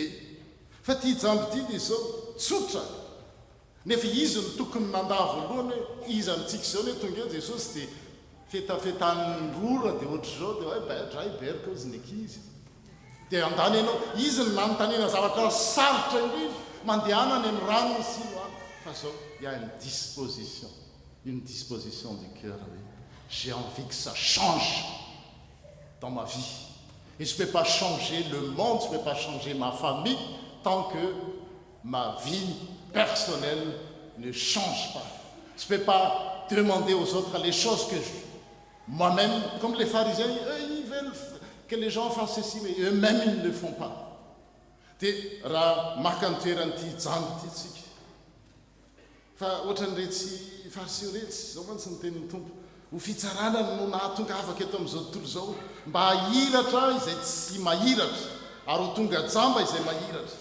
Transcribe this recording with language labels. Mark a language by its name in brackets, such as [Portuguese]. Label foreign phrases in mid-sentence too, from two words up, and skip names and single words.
[Malagasy] Fa ty jambo ty dia zao tsotra. Nefa izy no tokony nandà voalohany hoe izy amintsika zao hoe tonga eo Jesosy dia fetafetan'ny rora dia ohatr'izao dia hoe dray berika ozy ny ankizy. Dia andany ianao, izy no nanontanena zavatra sarotra indrindra, mandehana any amin'ny rano sy loany. Fa zao, [French] il y a une disposition du cœur. Oui. J'ai envie que ça change dans ma vie. Et je ne peux pas changer le monde, je ne peux pas changer ma famille tant que ma vie personnelle ne change pas. Je ne peux pas demander aux autres les choses que moi-même, comme les pharisiens, eux, ils veulent que les gens fassent ceci, mais eux-mêmes, ils ne le font pas. [Malagasy] Dia raha maka ny toeran'ity jango ity tsika. Fa ohatran'iretsy fariseo retsy, zao mantsy ny tenin'ny tompo, ho fitsarana no nahatonga afaka eto amin'izao tontolo zao, mba hahiratra izay tsy mahiratra, ary ho tonga jamba izay mahiratra.